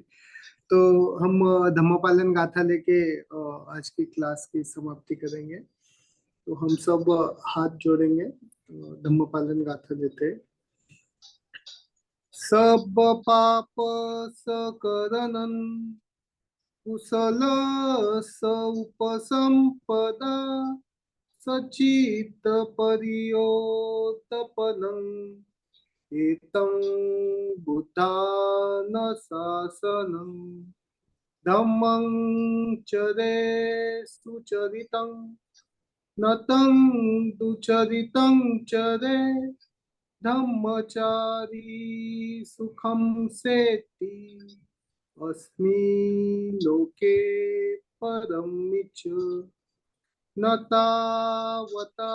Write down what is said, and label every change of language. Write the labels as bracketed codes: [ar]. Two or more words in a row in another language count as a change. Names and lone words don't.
[hi] तो हम धम्मपालन गाथा लेके आज की क्लास की समाप्ति करेंगे। तो हम सब हाथ जोड़ेंगे, धम्मपालन गाथा लेते हैं। [pi] सब पाप सकरनन कुशल स उपसंपदा सचित परियोतपनं एतं बुद्धान शासनं धम्मं चरे सुचरितं नतं दुचरितं चरे धम्मचारी सुखं सेति अस्मि लोके परमिच न तावता